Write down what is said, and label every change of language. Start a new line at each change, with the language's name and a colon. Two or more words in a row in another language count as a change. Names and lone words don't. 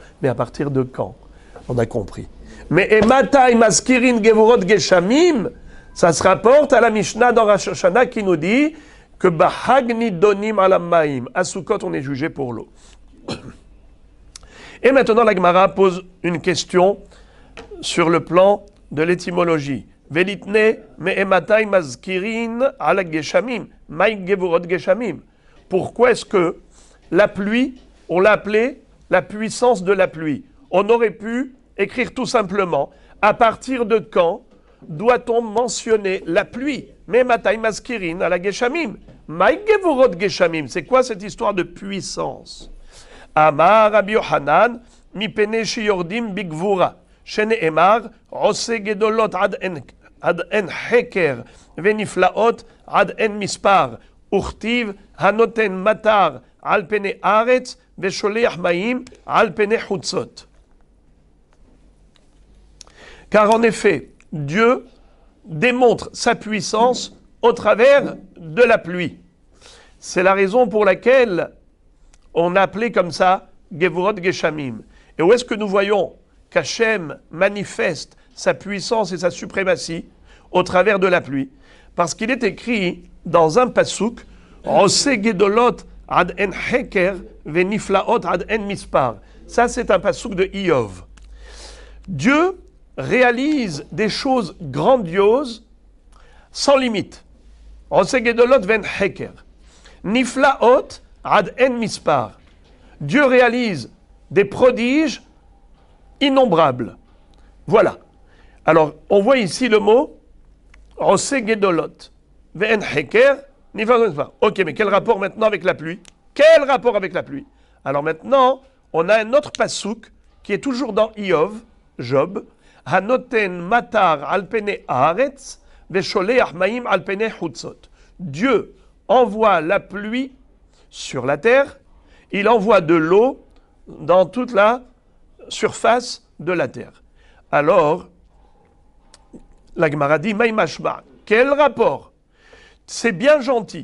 French: Mais à partir de quand? On a compris. Mais
Hebrew: מאימתי מזכירין גבורות גשמים,
French: ça se rapporte à la Mishnah dans Rosh Hashanah qui nous dit que
Hebrew: בחג נידונין על המים,
French: à Sukkot on est jugé pour l'eau. Et maintenant, la Gemara pose une question sur le plan de l'étymologie.
Hebrew: ולתני מאימתי מזכירין על הגשמים מאי גבורות גשמים.
French: Pourquoi est-ce que la pluie, on l'a appelée la puissance de la pluie? On aurait pu écrire tout simplement, à partir de quand doit-on mentionner la pluie?
Hebrew: מאימתי מזכירין על הגשמים מאי גבורות גשמים,
French: c'est quoi cette histoire de puissance?
Hebrew: אמר רבי יוחנן מפני שיורדין בגבורה שנאמר עושה גדולות עד אין חקר ונפלאות עד אין מספר וכתיב הנותן מטר על פני ארץ ושולח מים על פני חוצות.
French: Car en effet, Dieu démontre sa puissance au travers de la pluie. C'est la raison pour laquelle on a appelé comme ça
Hebrew: גבורות גשמים.
French: Et où est-ce que nous voyons qu'Hachem manifeste sa puissance et sa suprématie au travers de la pluie? Parce qu'il est écrit dans un pasuk,
Hebrew: עושה גדולות עד אין חקר ונפלאות עד אין מספר.
French: Ça, c'est un pasuk de Iyov. Dieu réalise des choses grandioses sans limite.
Hebrew: עושה גדולות ואין חקר נפלאות עד אין מספר.
French: Dieu réalise des prodiges innombrables. Voilà. Alors, on voit ici le mot
Hebrew: עושה גדולות ואין חקר.
French: Ok, mais quel rapport maintenant avec la pluie? Quel rapport avec la pluie? Alors maintenant, on a un autre pasuk qui est toujours dans Iyov, Job.
Hebrew: הנותן מטר על פני הארץ ושולח מים על פני חוצות.
French: Dieu envoie la pluie sur la terre, il envoie de l'eau dans toute la surface de la terre. Alors, la Gemara dit, Maïmashma, quel rapport? C'est bien gentil.